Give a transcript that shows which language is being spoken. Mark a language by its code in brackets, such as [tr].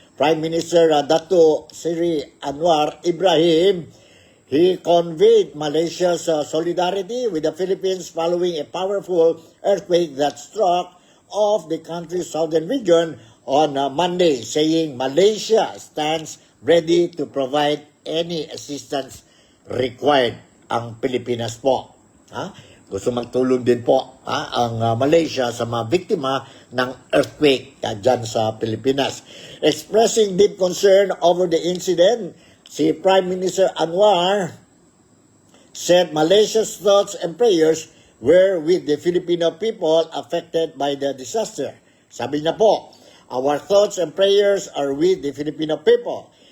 [en] Prime Minister Dato Seri Anwar Ibrahim, he conveyed Malaysia's solidarity with the Philippines following a powerful earthquake that struck off the country's southern region on Monday, saying Malaysia stands ready to provide any assistance required. [tl] Ang Pilipinas po, gusto magtulong din po ang Malaysia sa mga biktima ng earthquake dyan sa Pilipinas. [en] Expressing deep concern over the incident, si Prime Minister Anwar said Malaysia's thoughts and prayers were with the Filipino people affected by the disaster. [tl] Sabi niya po, [en] our thoughts and prayers are with the Filipino people.